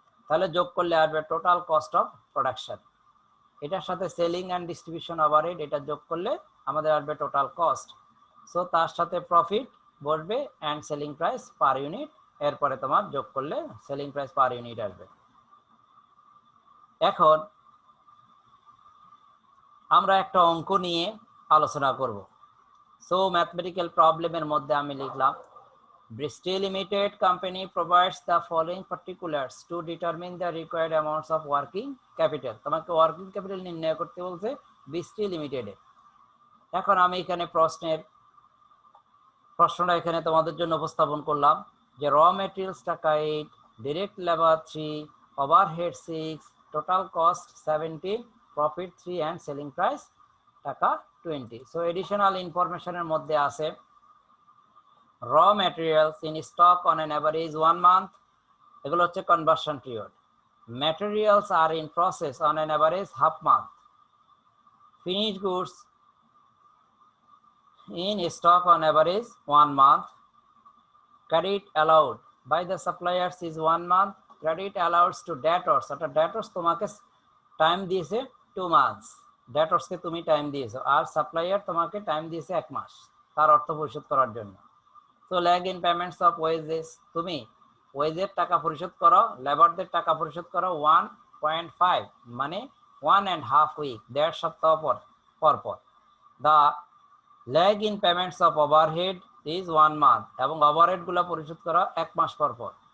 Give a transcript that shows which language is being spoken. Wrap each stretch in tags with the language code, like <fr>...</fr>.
<bn>তাহলে যোগ করলে আসবে টোটাল কস্ট অফ প্রোডাকশন। এটার সাথে সেলিং অ্যান্ড ডিস্ট্রিবিউশন ওভারহেড এটা যোগ করলে আমাদের আসবে টোটাল কস্ট। সো তার সাথে প্রফিট বসবে and selling price per unit, এরপরে তোমার যোগ করলে সেলিং প্রাইস পার ইউনিট আসবে। এখন আমরা একটা অঙ্ক নিয়ে আলোচনা করব। সো ম্যাথমেটিক্যাল প্রবলেমের মধ্যে আমি লিখলাম,</bn> <en>Bristol Limited Company provides the following particulars to determine the required amounts of working capital.</en> <bn>তোমাকে ওয়ার্কিং ক্যাপিটাল নির্ণয় করতে বলছে ব্রিস্টল লিমিটেডে। এখন আমি এখানে প্রশ্নটা এখানে তোমাদের জন্য উপস্থাপন করলাম যে র মেটেরিয়ালস টাকা 8, direct labour 3, overhead 6, total cost 17, profit 3 and selling price টাকা 20। সো এডিশনাল ইনফরমেশনের মধ্যে আছে</bn> <en>raw materials in stock on an average 1 month,</en> <bn>এগুলো হচ্ছে conversion period.</bn> <en>materials are in process on an average half month, finished goods in stock on average 1 month, credit allowed by the suppliers is 1 month, credit allowed to debtors,</en> <bn>অর্থাৎ debtors তোমাকে time দিয়েছে 2 months, debtors কে তুমি time দিয়েছো, আর supplier তোমাকে time দিয়েছে 1 মাস তার অর্থ পরিশোধ করার জন্য। So</bn> <en>lag in payments of wages,</en> <bn>তুমি ওয়েজের টাকা পরিশোধ করো, লেবারদের টাকা পরিশোধ করো 1.5 মানে 1.5 উইক, 1.5 সপ্তাহ পর।</bn> <en>the lag in payments of overhead is 1 month,</en> <bn>এবং ওভারহেডগুলো পরিশোধ করো 1 মাস পর।</bn>